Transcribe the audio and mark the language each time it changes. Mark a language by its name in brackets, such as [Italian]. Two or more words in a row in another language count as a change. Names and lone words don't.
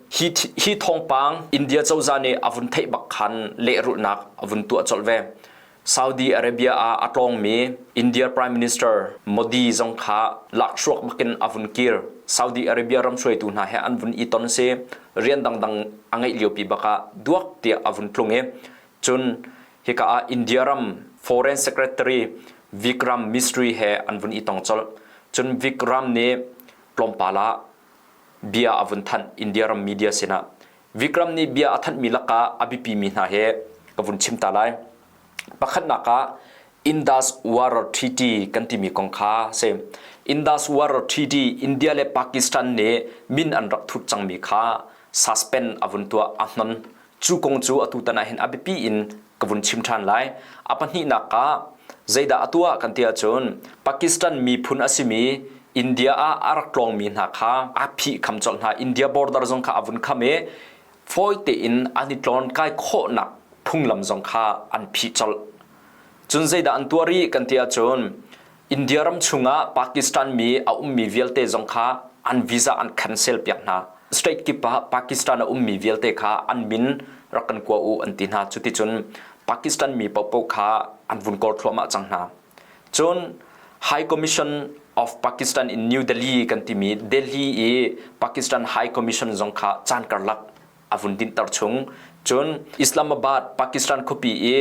[Mizo] hi thong pang India chawza ne avun thei bak khan le ru nak avun tu acholve Saudi Arabia atlong mi India [English] Prime Minister [Mizo] Modi zong kha lakshok makin avun kir Saudi Arabia ram shoi tu na he anvun iton se rian dang dang angai lio pi baka duak ti avun tlunge chun hika India ram [English] Foreign Secretary [Mizo] Vikram Misri he anvun itong chol chun Vikram ne plompala bia avun than India ram media sena Vikram ni bia athan milaka abipi mi na he kavun chimtalai pakhat naka Indus Water Treaty kantimi kongkha se Indus Water Treaty India le Pakistan ne min an rak thut changmi kha suspend avun tua ahnon chu kong chu atutana hen abipi in kavun chimthan lai apani naka zaida atua kantia chon Pakistan mi phun asimi India arak tlong mi na kha aphi khamchol na India border jong kha avun khame foite in anitlon kai kho nak phunglam jong kha an phi chol chun zaida antuari kantia chon India ram chunga Pakistan mi mi velte jong kha an visa an cancel piak na straight ki Pakistan mi velte kha an min rakan kwa u antina chuti chun Pakistan mi popo kha an vun kol thloma changna chun High Commission of Pakistan in New Delhi kantimi Delhi Pakistan High Commission jong kha chan karlak avun din tar chung chun Islamabad Pakistan khopi